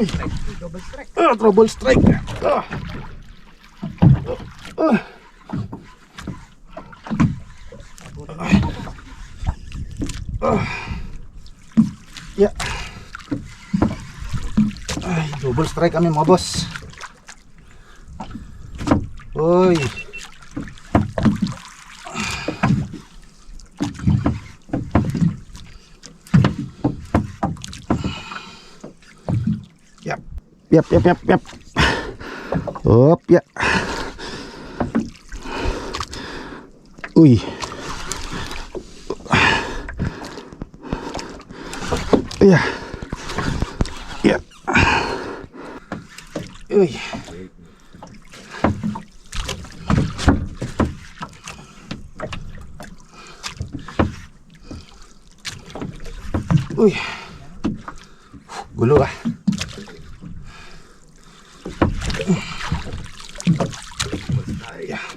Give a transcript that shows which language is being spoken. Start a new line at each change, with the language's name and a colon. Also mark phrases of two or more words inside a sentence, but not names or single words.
English: Double strike. Trouble strike! Yeah.
Filipino: Ay,
English: double strike
Filipino: kami mga boss. Uy. Yap. Yap. Hop, ya. Uy. Iya. Ya. Uy. Uy. Gulo ah. Ay.